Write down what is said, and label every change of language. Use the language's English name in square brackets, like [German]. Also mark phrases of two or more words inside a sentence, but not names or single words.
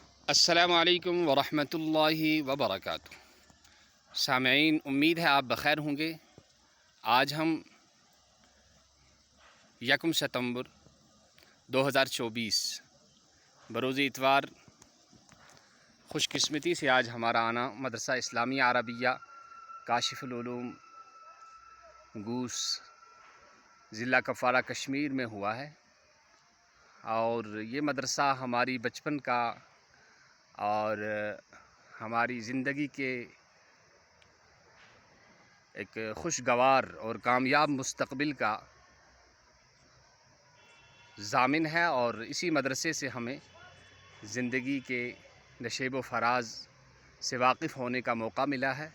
[Arabic] السلام علیکم ورحمۃ اللہ وبرکاتہ۔ [Urdu] سامعین، امید ہے آپ بخیر ہوں گے۔ آج ہم 1 ستمبر 2024 بروز اتوار خوش قسمتی سے آج ہمارا آنا مدرسہ اسلامیہ عربیہ کاشف العلوم گوس ضلع کپوارہ کشمیر میں ہوا ہے، اور یہ مدرسہ ہماری بچپن کا اور ہماری زندگی کے ایک خوشگوار اور کامیاب مستقبل کا ضامن ہے، اور اسی مدرسے سے ہمیں زندگی کے نشیب و فراز سے واقف ہونے کا موقع ملا ہے۔